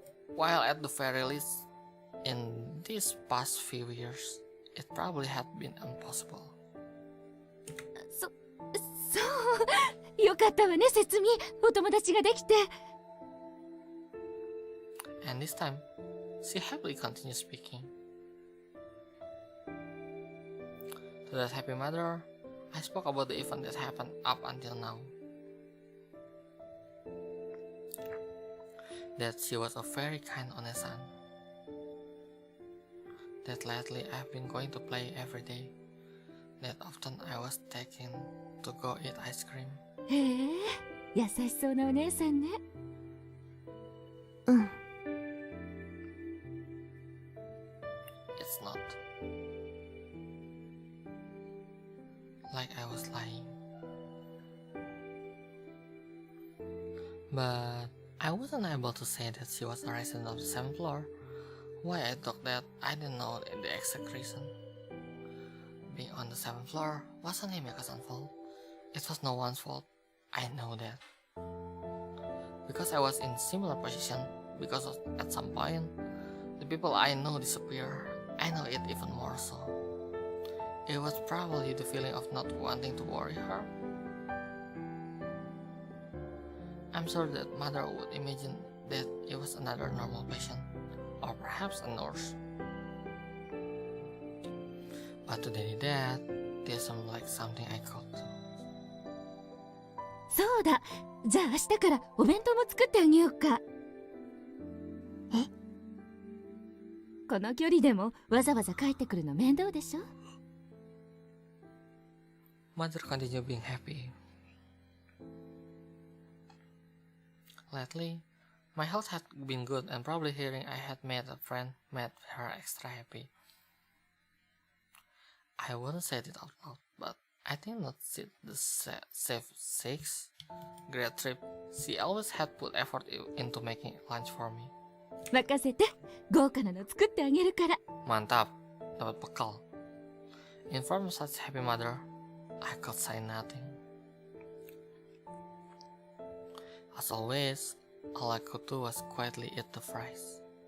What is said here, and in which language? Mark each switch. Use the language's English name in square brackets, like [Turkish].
[English] While at the very least, in these past few years, it probably had been impossible. [Japanese] そうよかったわね節美お友達ができて [English] And this time, she happily continued speaking. To that happy mother, I spoke about the event that happened up until now. That she was a very kind honest son. That lately I've been going to play every day. That often I was taken to go eat ice cream. [Japanese] へえ優しそうなお姉さんねうん [English] It's not like I was lying. But I wasn't able to say that she was a resident of the 7th floor. Why I thought that I didn't know the exact reason. Being on the 7th floor wasn't Himeka's fault. It was no one's fault. I know that. Because I was in similar position, because at some point, the people I know disappear. I know it even more so. It was probably the feeling of not wanting to worry her. I'm sure that Mother would imagine that it was another normal patient, or perhaps a nurse. But to deny that, this seemed like something I could do. [Japanese] そうだじゃあ明日からお弁当も作ってあげようかえこの距離でもわざわざ帰ってくるの面倒でしょ [English] Mother continued being happy. Lately, my health had been good and probably hearing I had made a friend made her extra happy. I wouldn't say it out loud, but I think not since the safe 6th grade trip, she always had put effort into making lunch for me. [Japanese] 任せて豪華なの作ってあげるから [Indonesian] Mantap, dapat bekal. [English] In front of such happy mother, I could say nothing. As always, all I could do was quietly eat the fries.